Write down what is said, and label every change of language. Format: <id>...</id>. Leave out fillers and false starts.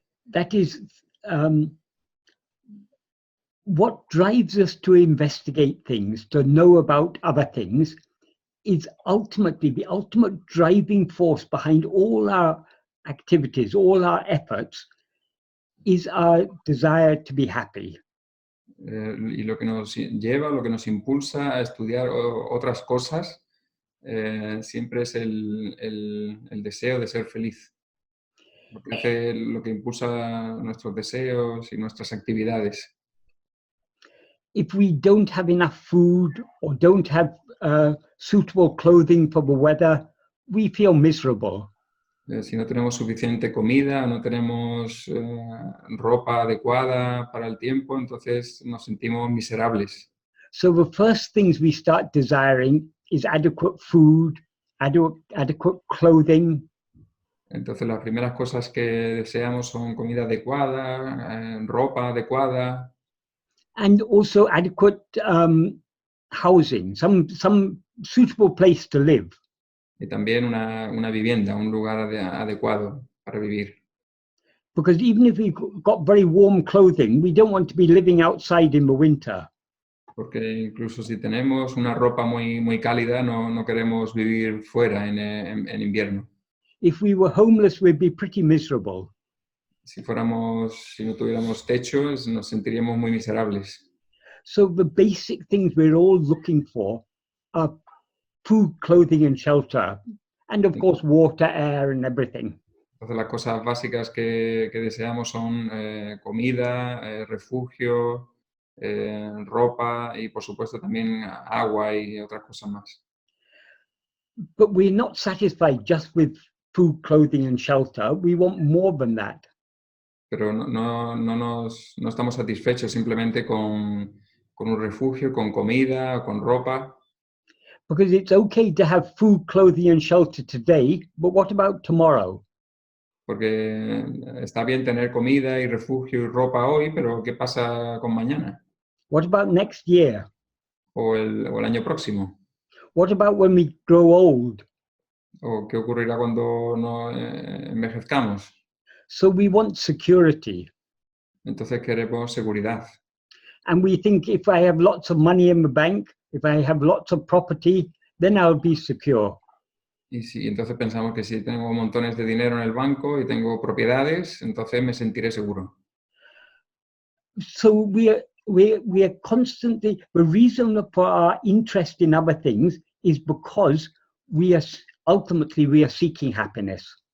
<en>That is what drives us to investigate things, to know about other things, is ultimately the ultimate driving force behind all our activities, all our efforts, is our desire to be happy.</en> <es>Y lo que nos lleva, lo que nos impulsa a estudiar otras cosas, siempre es el deseo de ser feliz. Lo que impulsa nuestros deseos y nuestras actividades.</es> <en>If we don't have enough food or don't have suitable clothing for the weather, we feel miserable.</en> <es>Si no tenemos suficiente comida, no tenemos ropa adecuada para el tiempo, entonces nos sentimos miserables.</es> <en>So the first things we start desiring is adequate food, adequate clothing.</en> <es>Entonces las primeras cosas que deseamos son comida adecuada, ropa adecuada.</es> <en>And also adequate housing, some suitable place to live.</en> <es>Y también una vivienda, un lugar adecuado para vivir.</es> <en>Because even if we've got very warm clothing, we don't want to be living outside in the winter.</en> <es>Porque incluso si tenemos una ropa muy cálida, no queremos vivir fuera en invierno.</es> <en>If we were homeless, we'd be pretty miserable.</en> <es>Si no tuviéramos techo, nos sentiríamos muy miserables.</es> <en>So the basic things we're all looking for are food, clothing, and shelter. And of course, water, air, and everything.</en> <es>Entonces las cosas básicas que deseamos son comida, refugio, ropa y por supuesto también agua y otras cosas más.</es> <en>But we're not satisfied just with food, clothing, and shelter. We want more than that.</en> <es>Pero no estamos satisfechos simplemente con un refugio, con comida, con ropa.</es> <en>Because it's okay to have food, clothing, and shelter today, but what about tomorrow?</en> <es>Porque está bien tener comida y refugio y ropa hoy, pero ¿qué pasa con mañana?</es> <en>What about next year?</en> <es>O el año próximo.</es> <en>What about when we grow old?</en> <es>¿O qué ocurrirá cuando envejezcamos?</es> <en>So we want security.</en> <es>Entonces queremos seguridad.</es> <en>And we think if I have lots of money in the bank, if I have lots of property, then I'll be secure.</en> <es>Y entonces pensamos que si tengo montones de dinero en el banco y tengo propiedades, entonces me sentiré seguro.</es> <en>So we are constantly, the reason for our interest in other things is because ultimately we are seeking happiness.</en>